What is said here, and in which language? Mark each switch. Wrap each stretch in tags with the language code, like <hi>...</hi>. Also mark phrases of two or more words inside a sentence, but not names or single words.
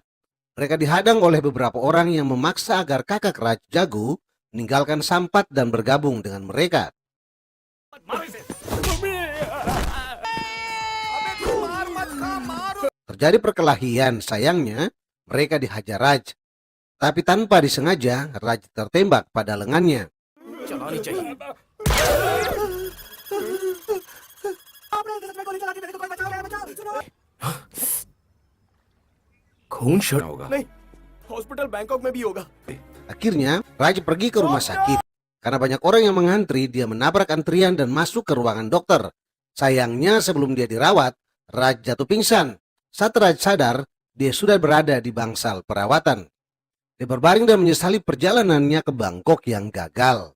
<id>Mereka dihadang oleh beberapa orang yang memaksa agar kakak Raj, Jagu, meninggalkan Sampat dan bergabung dengan mereka. Terjadi perkelahian, sayangnya mereka dihajar Raj. Tapi tanpa disengaja, Raj tertembak pada lengannya.</id> <hi>खून शर्ट होगा नहीं, हॉस्पिटल बैंकॉक में भी होगा।</hi> <id>Akhirnya, Raj pergi ke rumah sakit. Karena banyak orang yang mengantri, dia menabrak antrian dan masuk ke ruangan dokter. Sayangnya sebelum dia dirawat, Raj jatuh pingsan. Saat Raj sadar, dia sudah berada di bangsal perawatan. Dia berbaring dan menyesali perjalanannya ke Bangkok yang gagal.</id>